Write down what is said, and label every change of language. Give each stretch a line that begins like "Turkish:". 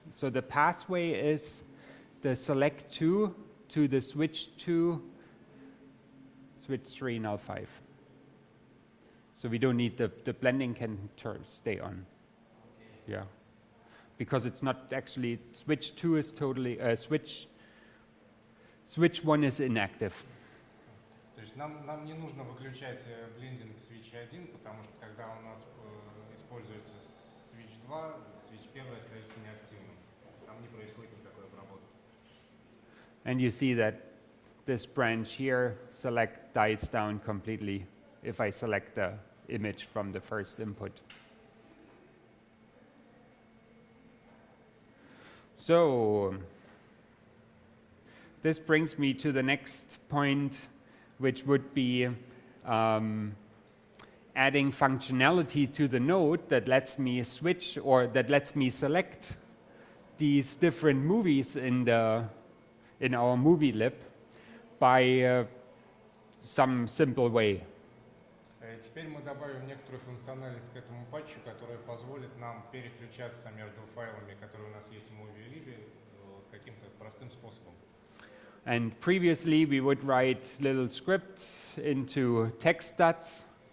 English: So the pathway is the select 2 to the switch 2, switch 3, null 5. So we don't need the blending can stay on. Yeah. Because it's not actually, switch 2 is totally, switch 1 is inactive.
Russian: То есть нам не нужно выключать блендинг switch 1, потому что когда у нас используется switch 2, switch 1 остается неактивным. Там не происходит никакой обработки.
English: And you see that this branch here, select, dies down completely if I select the image from the first input. So this brings me to the next point, which would be adding functionality to the node that lets me switch or that lets me select these different movies in our movie lib by some simple way.
Russian: И теперь мы добавим некоторую функциональность к этому патчу, которая позволит нам переключаться между файлами, которые у нас есть в MovieLib, каким-то простым способом.
English: And previously we would write little scripts into text dots.